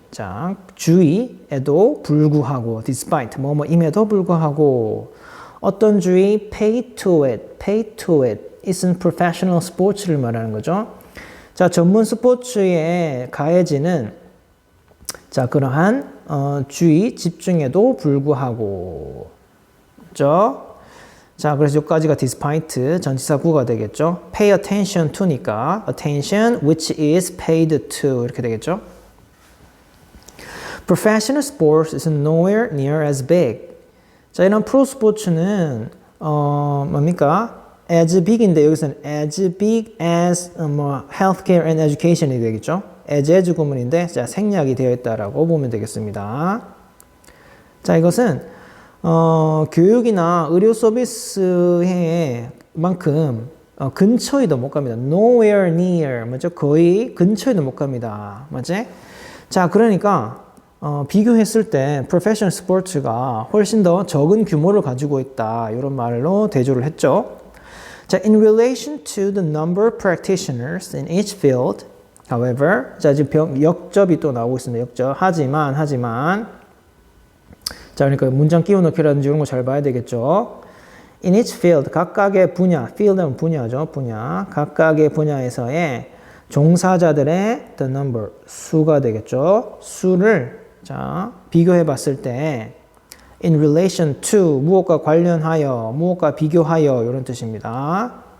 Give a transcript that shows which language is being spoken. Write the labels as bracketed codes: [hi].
[ko] 자, 주의에도 불구하고 despite 뭐뭐임에도 불구하고 어떤 주의 [en] pay to it isn't professional sports [ko] 를 말하는 거죠. 자, 전문 스포츠에 가해지는 자, 그러한 주의 집중에도 불구하고 그죠? 자, 그래서 여기까지가 despite 전치사 구가 되겠죠. [en] pay attention to [ko] 니까 [en] attention which is paid to [ko] 이렇게 되겠죠. [en] Professional sports is nowhere near as big. [ko] 자, 이런 프로 스포츠는 뭡니까? as big인데 여기서는 [en] as big as healthcare and education [ko] 이 되겠죠. as 구문인데 자, 생략이 되어 있다라고 보면 되겠습니다. 자, 이것은 교육이나 의료 서비스의 만큼 근처에도 못 갑니다. nowhere near 맞죠? 거의 근처에도 못 갑니다. 맞지? 자, 그러니까 비교했을 때 프로페셔널 스포츠가 훨씬 더 적은 규모를 가지고 있다. 이런 말로 대조를 했죠. [en] 자, in relation to the number of practitioners in each field, however, 자, [ko] 지금 역접이 또 나오고 있습니다. 역접. 하지만. 자, 그러니까 문장 끼워 넣기라든지 이런 거 잘 봐야 되겠죠. [en] In each field, [ko] 각각의 분야, field은 분야죠. 분야. 각각의 분야에서의 종사자들의 the number, 수가 되겠죠. 수를 자, 비교해 봤을 때 in relation to 무엇과 관련하여, 무엇과 비교하여 이런 뜻입니다.